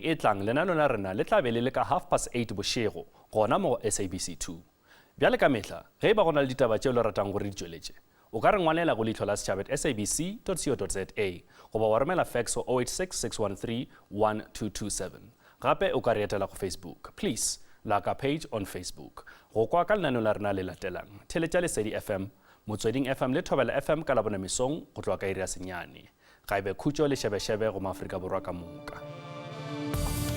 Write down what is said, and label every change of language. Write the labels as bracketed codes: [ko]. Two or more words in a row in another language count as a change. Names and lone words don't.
[nso] e tlang lenaneo la rena le tla be le ka 8:30 bošego gona mo SABC 2 bjale ka mehla ge ba gona le ditaba tšeo le ratang gore di tšweletše o ka re ngwalela go Leihlo la Sechaba @sabc.co.za goba wa romela fax o 0866131227 gape o ka re etela go Facebook. [en] Please like our page on Facebook. [nso] Go kwa ka lenaneo la rena le latelang theletša Lesedi FM, Motsweding FM le Thobela FM ka labona mesong go tloa ka iri ya senyane ga ebe khutšo le šebešebe go Maafrika Borwa ka moka.